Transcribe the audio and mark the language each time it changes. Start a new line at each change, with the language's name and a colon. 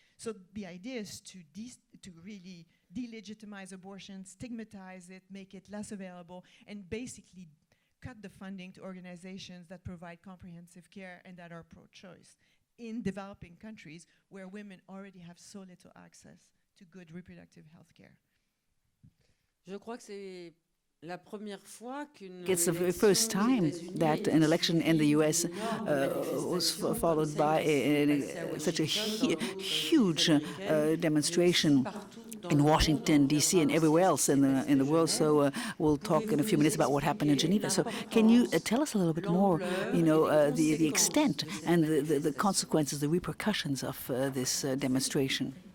English: So the idea is to really delegitimize abortion, stigmatize it, make it less available, and basically cut the funding to organizations that provide comprehensive care and that are pro-choice in developing countries where women already have so little access to good reproductive health care.
French: Je crois que c'est la première fois qu'une
English: It's the first time that an election in the US was followed by such a huge demonstration in Washington, D.C., and everywhere else in the world. So we'll talk in a few minutes about what happened in Geneva. So can you tell us a little bit more, the extent and the consequences, the repercussions of this demonstration?